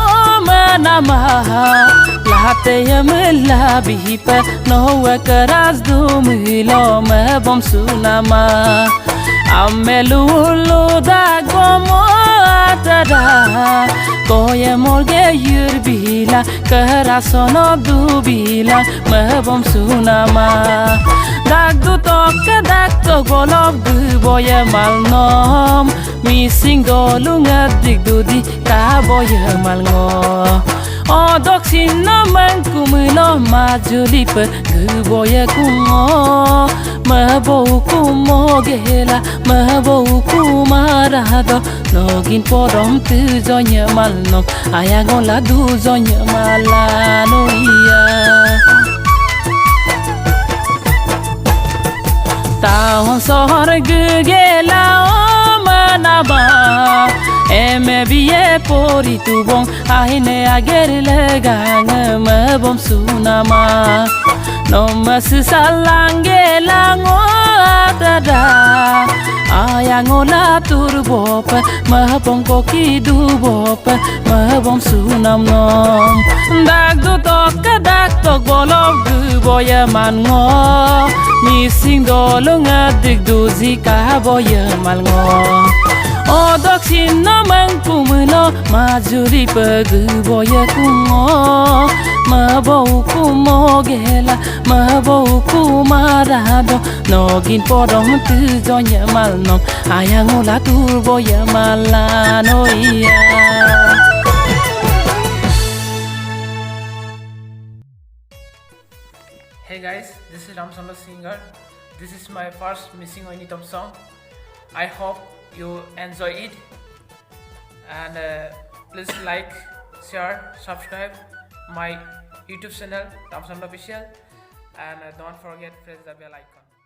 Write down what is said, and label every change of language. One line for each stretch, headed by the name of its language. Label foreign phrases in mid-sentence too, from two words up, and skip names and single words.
Mising: manama Lahate yamla bihipa nowa karas dumilo me bom sunama Amelu lo dago mo atada Koye morge yurbila karasono dubila me bom sunama Dagdu toke dakto golov du boya malnom Missing dolunga digdudi ka boya malngo O doksin no man kumilo ma julip gu boya kungo ma bo kumo gela ma bo kumarado nogin podom tu zonya malnom ayangola du zonya malano iya Taon sohar gugela manaba eme biye pori tubong ahine agerle gang me bom sunama no mas salangela ngo atada ayangola turbop me bom koki dubop me bom sunam nom dagdu tok bolov gu boya mango Missing dolunga digduzi ka boya malngo O doksin no man kumno ma juri pag boya kungo ma bo kumo gela ma bo kumarado nogin podom tu zonya malnom ayangola tur boya malano iya
English: Hey guys, this is Ramchandra Singer. This is my first Missing Oinitam song. I hope you enjoy it and please like, share, subscribe my YouTube channel Ramchandra Official and don't forget press the bell icon.